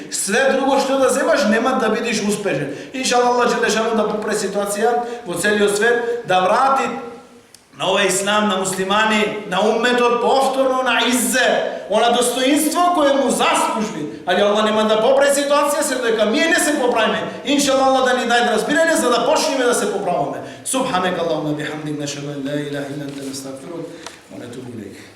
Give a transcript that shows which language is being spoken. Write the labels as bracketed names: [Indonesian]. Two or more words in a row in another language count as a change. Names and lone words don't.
[Macedonian] Све друго што да земаш, нема да бидеш успешен. Иншаллах, [Arabic] الله جل شأنه [Macedonian] да попре ситуација во целиот свет, да врати на овој ислам, на муслимани, на умметот повторно на иззе, она достоинство кое му заслужи. Али Аллах нема да попре ситуација, се дека ние не се поправиме. Иншаллах, Аллах да ни даде разбирање за да почнеме да се поправаме. [Arabic] سبحانك اللهم بحمدك، نشهد أن لا إله إلا أنت، نستغفرك ونتوب إليك.